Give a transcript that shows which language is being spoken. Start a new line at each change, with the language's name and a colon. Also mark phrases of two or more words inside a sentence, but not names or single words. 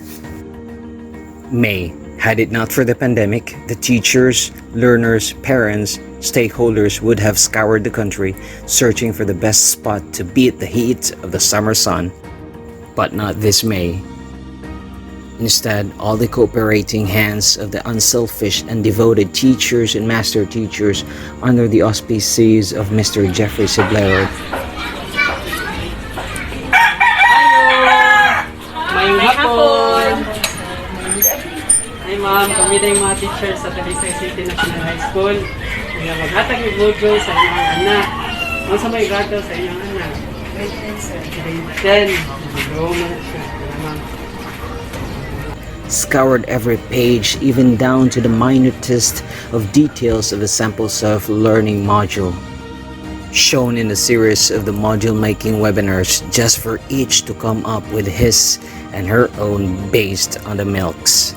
English: Had it not for the pandemic, the teachers, learners, parents, stakeholders would have scoured the country searching for the best spot to beat the heat of the summer sun. But not this May. Instead, all the cooperating hands of the unselfish and devoted teachers and master teachers under the auspices of Mr. Jeffrey Simplero
Hiligaynon: Mayong hapon! Hi ma'am, kami na yung mga teachers sa Talisay City National High School. Kaya maghatag yung budyo sa inyong anak. Ano sa may gato sa inyong anak?
English: Grade 10 sir. Grade 10. scoured every page, even down to the minutest of details of the sample self-learning module, shown in a series of the module-making webinars, just for each to come up with his and her own based on the milks.